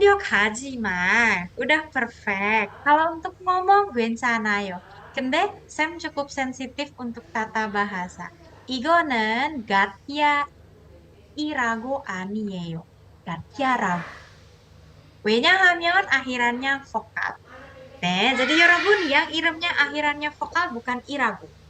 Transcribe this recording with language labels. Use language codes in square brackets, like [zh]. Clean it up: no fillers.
[ko] 완벽하지만 [id] udah perfect. Kalau untuk ngomong [ko] 괜찮아요. [id] 근데 Sam cukup sensitif untuk tata bahasa. [ko] 이거는 가티아이라고 아니에요. 가티아라고. [id] 왜냐하면 akhirannya vokal. 네, jadi 여러분 yang 이름nya akhirannya vokal bukan 이라고.